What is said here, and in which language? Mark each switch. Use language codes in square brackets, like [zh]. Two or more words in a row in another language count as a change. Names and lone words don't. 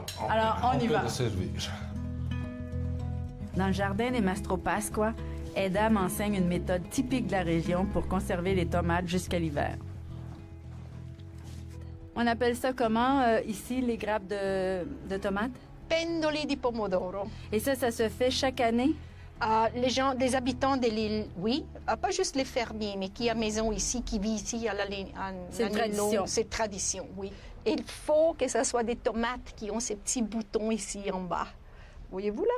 [fr] on y va. On peut le servir. Dans le jardin des Mastro Pasqua, Eda m'enseigne une méthode typique de la région pour conserver les tomates jusqu'à l'hiver. On appelle ça comment, ici, les grappes de tomates? [it] Pendoli di pomodoro. [fr] Et ça se fait chaque année? Les habitants de l'île, oui. Pas juste les fermiers, mais qui a maison ici, qui vit ici à la c'est une tradition. C'est tradition, oui. Et il faut que ce soit des tomates qui ont ces petits boutons ici en bas. Voyez-vous là?